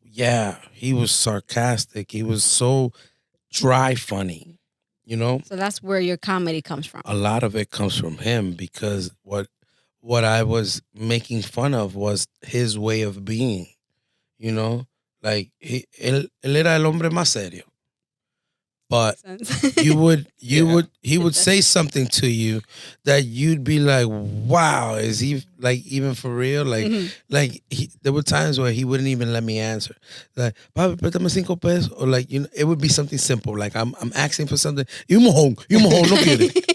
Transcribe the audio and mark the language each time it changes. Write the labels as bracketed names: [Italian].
[English] Yeah, he was sarcastic. He was so dry funny, you know? So that's where your comedy comes from. A lot of it comes from him because what I was making fun of was his way of being, you know? Like, [Spanish] él era el hombre más serio. [English] But he would say something to you that you'd be like, wow, is he like even for real? Like, there were times where he wouldn't even let me answer. Like, [Spanish] papi, préstame 5 pesos. [English] Or like, you know, it would be something simple. Like I'm asking for something. You [Spanish] mojón, no quiere.